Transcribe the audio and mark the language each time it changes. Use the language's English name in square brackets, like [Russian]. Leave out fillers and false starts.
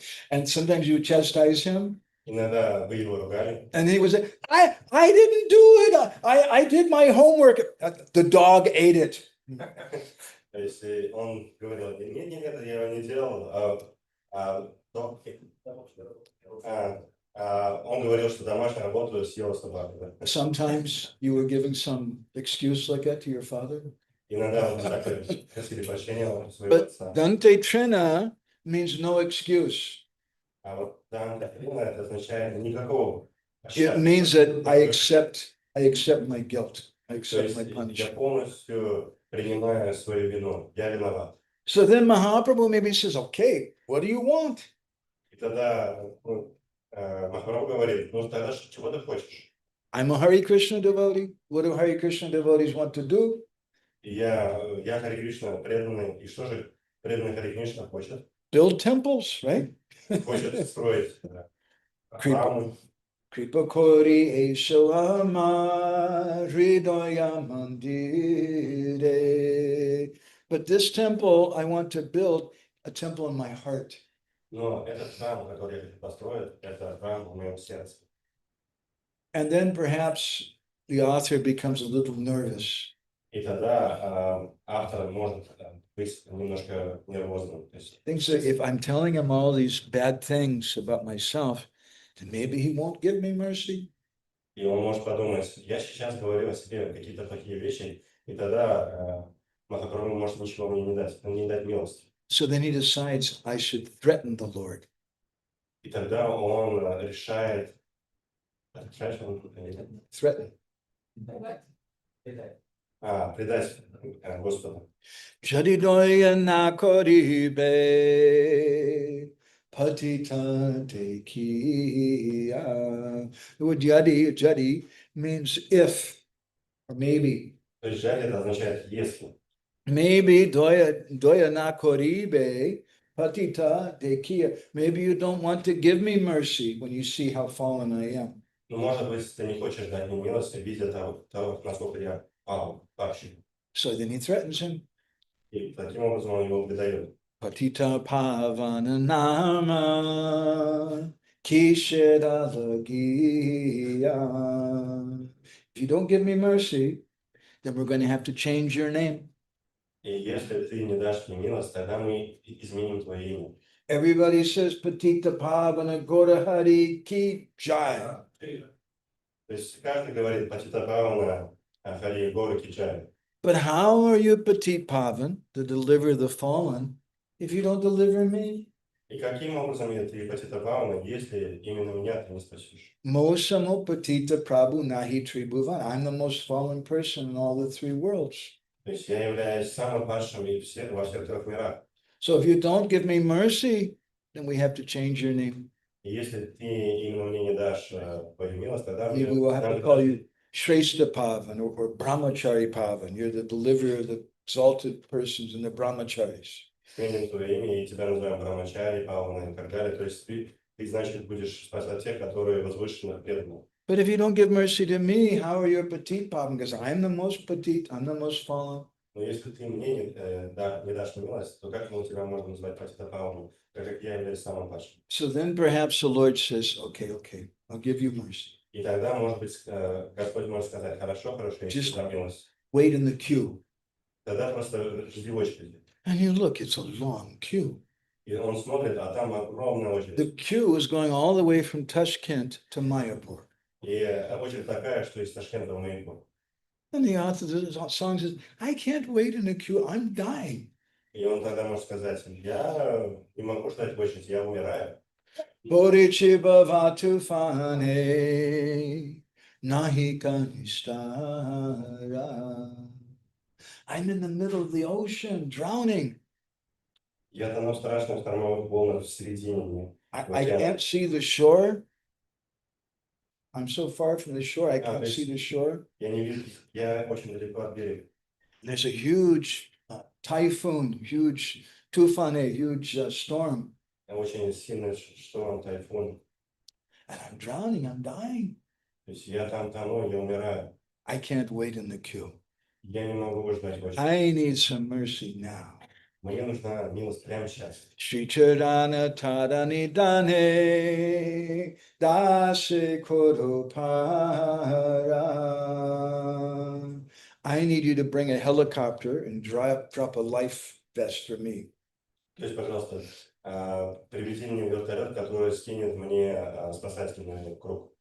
[English] And sometimes you chastise him. [Russian] Иногда вы его ругали. [English] And he would say, I didn't do it. I did my homework. The dog ate it. [Russian] То есть он говорил, нет, я его не делал, он говорил, что домашнюю работу съела собака. [English] Sometimes you were giving some excuse like that to your father. [Russian] Иногда вот так просили прощения у своего [English] But [Russian] отца. [English] Dante Trina means no excuse. [Russian] А вот там это означает никакого. [English] It means that I accept my guilt. I [Russian] То [English] accept [Russian] есть [English] my [Russian] я [English] punishment. [Russian] полностью принимаю свою вину. Я виноват. [English] So then Mahaprabhu maybe says, okay, what do you want? [Russian] И тогда Махапрабху говорит, ну тогда чего ты хочешь? [English] I'm a Hare Krishna devotee. What do Hare Krishna devotees want to do? [Russian] И я Харе Кришна преданный. И что же преданный Харе Кришна хочет? [English] Build temples, right? [Russian] Хочет строить храмы. [Bangla] Kripa Kori Eshalama Hridaya Mandire. [English] But this temple, I want to build a temple in my heart. [Russian] Но этот храм, который я хочу построить, это храм в моем сердце. [English] And then perhaps the author becomes a little nervous. [Russian] И тогда автор может быть немножко нервозным. То есть, [English] Thinks that if I'm telling him all these bad things about myself, then maybe he won't give me mercy. [Russian] и он может подумать, я сейчас говорю о себе какие-то плохие вещи, и тогда Махапрабху может ничего мне не дать милости. [English] So then he decides I should threaten the Lord. [Russian] И тогда он решает [English] Threaten. [Russian] предать Господа. [Bangla] Jadidoya nakoribe patita tekiya. [English] The word jadi means if or maybe. [Russian] То есть жаль это означает если. [English] Maybe [Bangla] doya nakoribe patita tekiya. [English] Maybe you don't want to give me mercy when you see how fallen I am. [Russian] Ну, может быть, ты не хочешь дать мне милости, видя того, насколько я падший. [English] So then he threatens him. [Russian] И таким образом он его выдает. [Bangla] Patita pavana nama kishedalagiya. [English] If you don't give me mercy, then we're going to have to change your name. [Russian] И если ты не дашь мне милость, тогда мы изменим твое имя. [English] Everybody says [Bangla] Patita Pavana Gora Hari Ki Jai. [Russian] То есть каждый говорит Патита Павана, Хари Горы Кичай. [English] But how are you Patit Pavan to deliver the fallen if you don't deliver me? [Russian] И каким образом ты Патита Павана, если именно меня ты не спасешь? [Bangla] Mosamo Patita Prabhu Nahi Tribhuvan. [English] I'm the most fallen person in all the three worlds. [Russian] То есть я являюсь самым падшим во всех трех мирах. [English] So if you don't give me mercy, then we have to change your name. [Russian] И если ты именно мне не дашь твою милость, тогда [English] We will have to call you Shrestha Pavan or Brahmachari Pavan. You're the deliverer of the exalted persons and the brahmacharis. [Russian] сменим твое имя, и тебя называем Брамачари, Павана и так далее. То есть ты, значит, будешь спасать тех, которые возвышенно преданны. [English] But if you don't give mercy to me, how are you a Patit Pavan? Because I'm the most Patit, I'm the most fallen. [Russian] Но если ты мне не дашь милость, то как тебя можно назвать Патита Паваном, так как я являюсь самым падшим? [English] So then perhaps the Lord says, okay, I'll give you mercy. [Russian] И тогда, может быть, Господь может сказать, хорошо, я тебе дам милость. [English] Wait in the queue. [Russian] Тогда просто жди в очереди. [English] And you look, it's a long queue. [Russian] И он смотрит, а там огромная очередь. [English] The queue is going all the way from Tashkent to Mayapur. [Russian] И очередь такая, что из Ташкента в Майкопу. [English] And the author of the song says, I can't wait in the queue, I'm dying. [Russian] И он тогда может сказать, я не могу ждать в очереди, я умираю. [Bangla] Bodhichi bhavatu fane nahi kanistara. [English] I'm in the middle of the ocean, drowning. [Russian] Я тону в страшных штормовых волнах в середине. [English] I can't see the shore. I'm so far from the shore, I can't see the shore. [Russian] Я не вижу, я очень далеко от берега. [English] There's a huge typhoon, huge tufane, huge storm. [Russian] Очень сильный шторм, тайфун. [English] And I'm drowning, I'm dying. [Russian] То есть я там тону, я умираю. [English] I can't wait in the queue. [Russian] Я не могу ждать в очереди. [English] I need some mercy now. [Russian] Мне нужна милость прямо сейчас. [Bangla] Shri Charana Tadani Dane Dase Kodopara. [English] I need you to bring a helicopter and drop a life vest for me. [Russian] То есть, пожалуйста, привези мне вертолет, который скинет мне спасательный круг.